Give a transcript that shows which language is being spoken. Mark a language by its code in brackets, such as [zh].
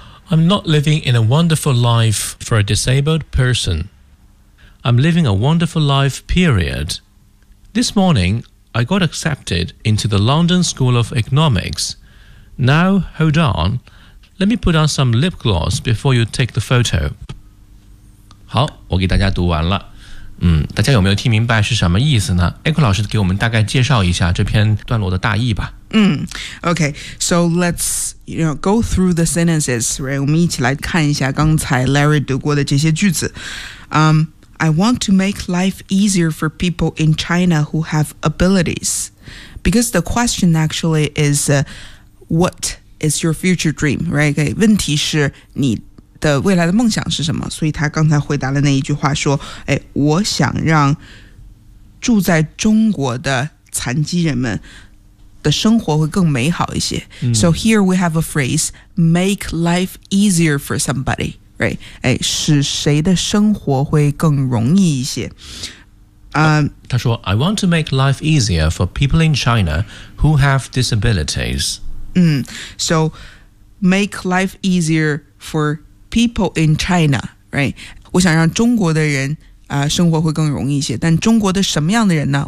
[en] I'm not living in a wonderful life for a disabled person. I'm living a wonderful life, period. This morning, I got accepted into the London School of Economics. Now, hold on. Let me put on some lip gloss before you take the photo. [zh] 好，我给大家读完了。大家有没有听明白是什么意思呢 ？Echo 老师给我们大概介绍一下这篇段落的大意吧。 [en] Okay, so let's go through the sentences, right? [zh] 我们一起来看一下刚才 Larry 读过的这些句子。 [en] I want to make life easier for people in China who have abilities. Because the question actually is, what is your future dream, right? [zh] 问题是你的未来的梦想是什么？所以他刚才回答了那一句话说，哎，我想让住在中国的残疾人们的生活会更美好一些。 [en] So here we have a phrase, make life easier for somebody. [zh] Right, 哎，使谁的生活会更容易一些？他说 [en] ，I want to make life easier for people in China who have disabilities. So make life easier for people in China, right? [zh] 我想让中国的人生活会更容易一些。但中国的什么样的人呢？